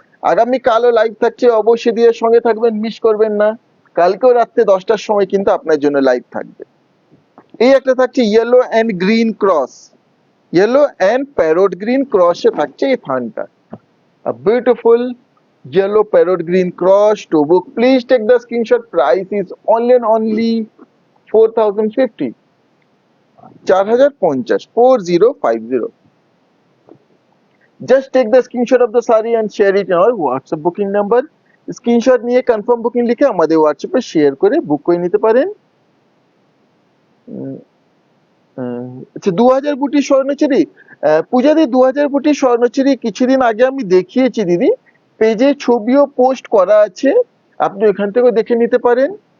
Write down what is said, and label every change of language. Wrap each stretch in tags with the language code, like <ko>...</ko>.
<bn>আগামী কালও লাইভ থাকছে, অবশ্যই দিয়ে সঙ্গে থাকবেন, মিস করবেন না। কালকেও রাত্রে 10টার সময় কিন্তু আপনার জন্য লাইভ থাকবে। এই একটা থাকছে yellow and green cross, yellow and parrot green ক্রসে থাকছে এই থানটা, beautiful</bn> <en>yellow parrot green cross। to book please take the screenshot, price is only and only 4050, 4050, 4050। just take the screenshot of the saree and share it in our WhatsApp booking number।</en> <bn>Screenshot নিয়ে confirm booking লিখে আমাদের হোয়াটসঅ্যাপে share করে বুক করে নিতে পারেন। আচ্ছা, 2000 বুটি স্বর্ণচুরি, পূজা দি 2000 বুটি স্বর্ণচুরি কিছুদিন আগে আমি দেখিয়েছি দিদি, পেজে ছবিও পোস্ট করা আছে, আপনি ওখান থেকে দেখে নিতে পারেন।</bn>